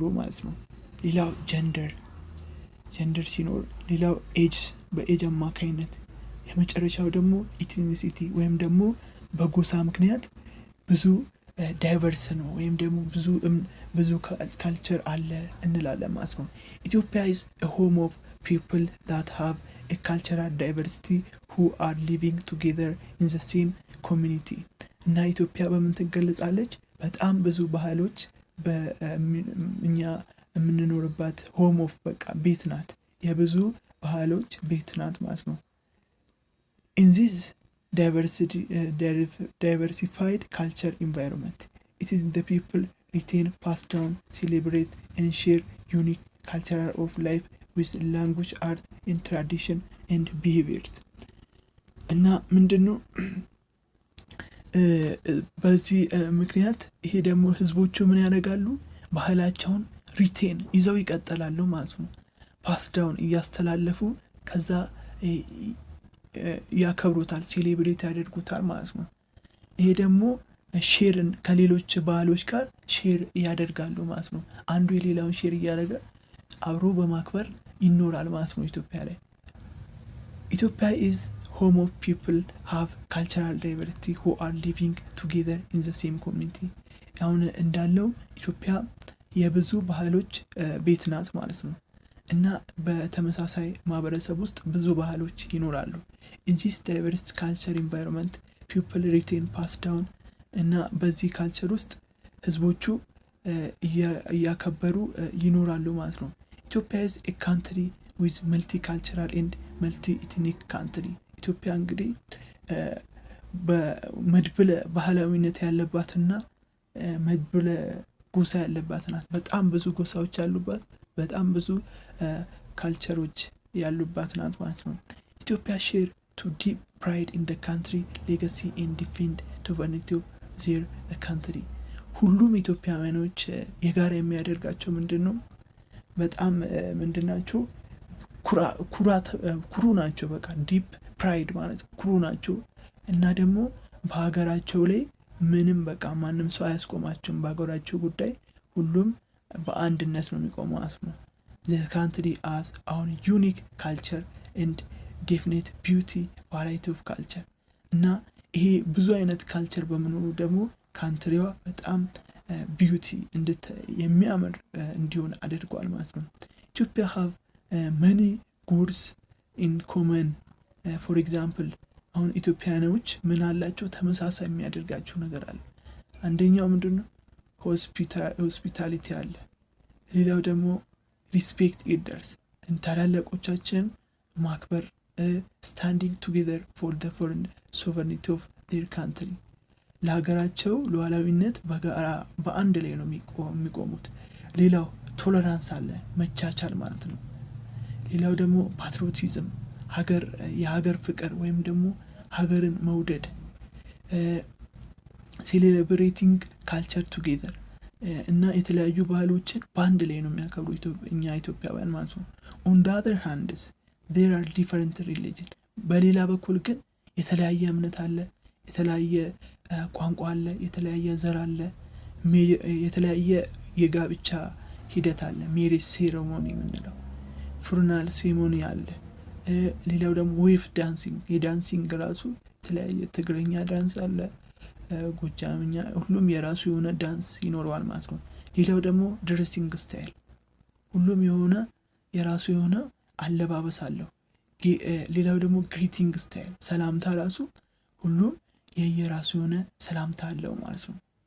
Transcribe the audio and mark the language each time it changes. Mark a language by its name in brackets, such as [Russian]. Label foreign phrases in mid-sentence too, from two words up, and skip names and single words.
[Amharic] ማለት ነው። ሌላው ጀንደር ሲኖር፣ ሌላው ኤጅ በኤጅ አማካይነት፣ የመጨረሻው ደግሞ ኢትኒሲቲ ወይም ደግሞ በጎሳ ምክንያት ብዙ ዳይቨርስ ነው ወይም ደግሞ ብዙ ካልቸር አለ እንላለን ማለት ነው። ኢትዮጵያ [English] is a home of people that have a cultural diversity who are living together in the same community [Amharic] እና ኢትዮጵያ በምን ትገለጻለች? በጣም ብዙ ባህሎች በእኛ የምንኖርባት [English] home of [Amharic] በቃ ቤት ናት፣ የብዙ ባህሎች ቤት ናት ማለት ነው። [English] in this diversified culture environment it is the people retain, pass down, celebrate and share unique culture of life with language, art and tradition and behaviors [Amharic] እና ምንድነው በዚህ ምክንያት ይሄ ደግሞ ህዝቦቹ ምን ያደርጋሉ? ባህላቸውን ሪቴን ይዘው ይቀጥላሉ ማለት ነው። [English] pass down [Amharic] እያስተላለፉ ከዛ ያከብሩታል፣ ሴሌብሬት ያደርጉታል ማለት ነው። ይሄ ደግሞ ሼርን ከሌሎች ባህሎች ጋር ሼር ያደርጋሉ ማለት ነው። አንዱ የሌላውን ሼር እያደረገ አብሮ በማክበር ይኖራል ማለት ነው። ኢትዮጵያ [English] is home of people have cultural diversity who are living together in the same community [Amharic] አሁን እንዳለው ኢትዮጵያ የብዙ ባህሎች ቤት ናት ማለት ነው እና በተመሳሳይ ማህበረሰብ ውስጥ ብዙ ባህሎች ይኖራሉ። [English] in this diverse culture environment people retain, pass down [Amharic] እና በዚህ ካልቸር ውስጥ ህዝቦቹ እያከበሩ ይኖራሉ ማለት ነው። ኢትዮጵያ [English] is a country with multicultural and multi-ethnic country [Amharic] ኢትዮጵያ እንግዲህ በመድብለ ባህላዊነት ያለባትና መድብለ ጎሳ ያለባት ናት። በጣም ብዙ ጎሳዎች ያሉባት፣ በጣም ብዙ ካልቸሮች ያሉባት ናት ማለት ነው። ኢትዮጵያ [English] share to deep pride in the country legacy and defend sovereignty of their country [Amharic] ሁሉም ኢትዮጵያውያኖች የጋራ የሚያደርጋቸው ምንድነው? በጣም ምንድናቸው? ኩሩ ናቸው። በቃ [English] deep pride [Amharic] ማለት ኩሩ ናቸው እና ደግሞ በሀገራቸው ላይ ምንም በቃ ማንም ሰው አያስቆማቸውም። በሀገራቸው ጉዳይ ሁሉም በአንድነት ነው የሚቆመው ማለት ነው። [English] the country has our unique culture and definite beauty variety of culture [Amharic] እና ይሄ ብዙ አይነት ካልቸር በመኖሩ ደግሞ ካንትሪዋ በጣም ቢዩቲ የሚያምር እንዲሆን አድርጓል ማለት ነው። ኢትዮጵያ [English] have many goods in common for example [Amharic] አሁን ኢትዮጵያኖች ምን አላቸው? ተመሳሳይ የሚያደርጋቸው ነገር አለ። አንደኛው ምንድነው? ሆስፒታሊቲ አለ። ሌላው ደግሞ [English] respect elders [Amharic] ታላላቆቻችን ማክበር፣ [English] standing together for the foreign sovereignty of their country [Amharic] ለሀገራቸው ሉዓላዊነት በጋራ በአንድ ላይ ነው የሚቆሙት። ሌላው ቶለራንስ አለ፣ መቻቻል ማለት ነው። ሌላው ደግሞ ፓትሪዮቲዝም የሀገር ፍቅር ወይም ደግሞ ሀገርን መውደድ [English] celebrating culture [Amharic] ቱጌዘር እና የተለያዩ ባህሎችን በአንድ ላይ ነው የሚያከብሩ እኛ ኢትዮጵያውያን ማለት ነው። [English] on the other hand there are different religion [Amharic] በሌላ በኩል ግን የተለያየ እምነት አለ፣ የተለያየ ቋንቋ አለ፣ የተለያየ ዘር አለ፣ የተለያየ የጋብቻ ሂደት አለ፣ [English] marriage ceremony [Amharic] የምንለው [English] funeral ceremony [Amharic] አለ። ሌላው ደግሞ [English] wef dancing [Amharic] የዳንሲንግ ራሱ የተለያየ ትግረኛ ዳንስ አለ፣ ጎጃምኛ፣ ሁሉም የራሱ የሆነ ዳንስ ይኖረዋል ማለት ነው። ሌላው ደግሞ [English] dressing style [Amharic] ሁሉም የሆነ የራሱ የሆነ አለባበስ አለው። ሌላው ደግሞ [English] greeting style [Amharic] ሰላምታ ራሱ ሁሉም የየራሱ የሆነ ሰላምታ አለው ማለት ነው።